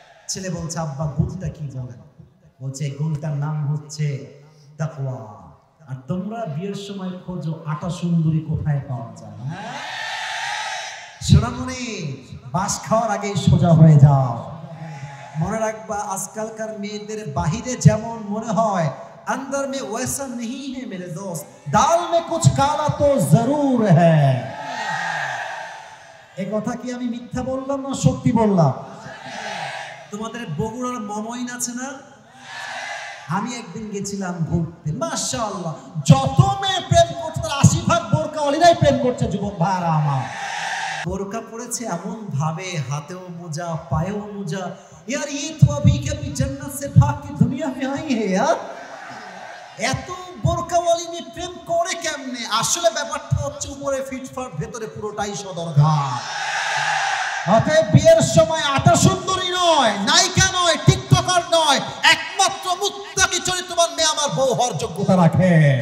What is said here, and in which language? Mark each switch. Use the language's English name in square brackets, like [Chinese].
[Bangla] ছেলে বলছে, আব্বা গুণটা কি বলেন? বলছে, এই গুণটার নাম হচ্ছে তাকওয়া। আর তোমরা বিয়ের সময় খোঁজো আটা সুন্দরী কোথায় পাওয়া যায়, সোনামণি বাস খাওয়ার আগেই সোজা হয়ে যাও। মনে রাখবা, আজকালকার মেয়েদের বাহিরে যেমন মনে হয় [Hindi] अंदर में वैसा नहीं है मेरे दोस्त, दाल में कुछ काला तो जरूर है। [Bangla] এই কথা কি আমি মিথ্যা বললাম না সত্যি বললাম? তোমাদের বগুড়ার মমইন আছে না? আমি একদিন গেছিলাম ঘুরতে, মাশাআল্লাহ যত মেয়ে প্রেম করছে তার 80% বোরকাওয়ালিরাই প্রেম করছে। যুবক ভাইরা আমার, বোরকা পড়েছে এমন ভাবে, হাতেও মোজা পায়েও মোজা। [Hindi] यार ये तो अभी कभी जन्नत से भाग के दुनिया में आई है यार। [Bangla] এত বোরকাওয়ালি নিয়ে প্রেম করে কেমনে? আসলে ব্যাপারটা হচ্ছে উপরে ফিটফাট, ভেতরে পুরোটাই সদরঘাট। অতএব বিয়ের সময় আটা সুন্দরী নয়, নায়িকা নয়, টিকটকার নয়, একমাত্র মুত্তাকি চরিত্রবান মেয়ে আমার বউ হওয়ার যোগ্যতা রাখে।